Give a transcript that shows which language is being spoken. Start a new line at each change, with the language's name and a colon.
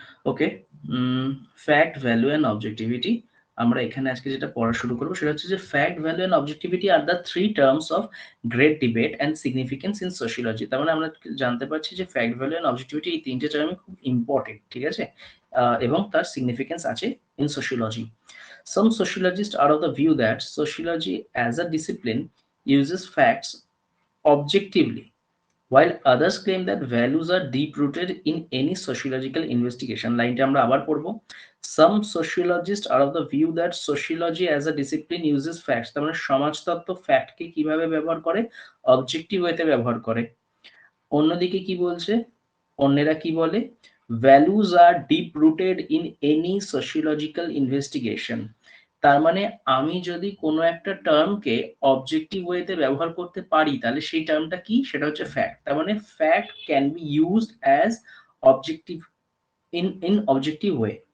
English: Okay, fact, value and objectivity.
Bangla: আমরা এখানে আজকে যেটা পড়া শুরু করবো সেটা হচ্ছে যে
English: Fact, value and objectivity are the three terms of great debate and significance in sociology.
Bangla: তার মানে আমরা জানতে পারছি যে ফ্যাক্ট, ভ্যালু অ্যান্ড অবজেক্টিভিটি এই তিনটে টার্মই খুব ইম্পর্টেন্ট, ঠিক আছে, এবং তার সিগনিফিকেন্স আছে in sociology.
English: Some sociologists are of the view that sociology as a discipline uses facts objectively, while others claim that values are deep-rooted in any sociological investigation.
Bangla: লাইনটা আমরা আবার পড়বো।
English: Some sociologists are of the view that sociology as a discipline uses facts,
Bangla: তার মানে সমাজতত্ত্ব ফ্যাক্টকে কিভাবে ব্যবহার করে, objective ওয়েতে ব্যবহার করে। অন্যদিকে কি বলছে, অন্যেরা কি বলে,
English: Values are deep rooted in any sociological investigation.
Bangla: তার মানে আমি যদি কোনো একটা টার্মকে অবজেক্টিভ ওয়েতে ব্যবহার করতে পারি তাহলে সেই টার্মটা কি, সেটা হচ্ছে ফ্যাক্ট। তার মানে
English: Fact can be used as objective in objective way.